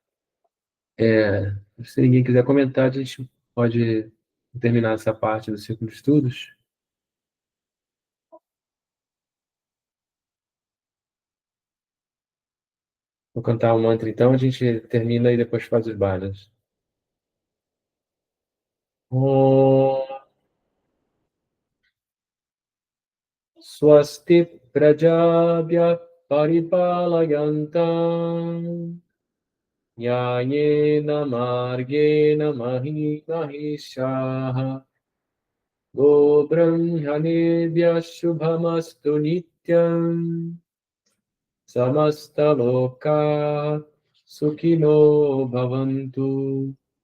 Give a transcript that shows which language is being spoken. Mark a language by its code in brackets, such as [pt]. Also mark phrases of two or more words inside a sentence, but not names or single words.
[pt] Se ninguém quiser comentar, a gente pode terminar essa parte do ciclo de estudos. Vou cantar o mantra, então, a gente termina e depois faz os balas. [sa] Om Swasti Prajabhya Paripalayantam Nyayena Margena Mahishaha Go Brahmanebhya Shubhamastu Nityam Samasta Loka Sukhino Bhavantu.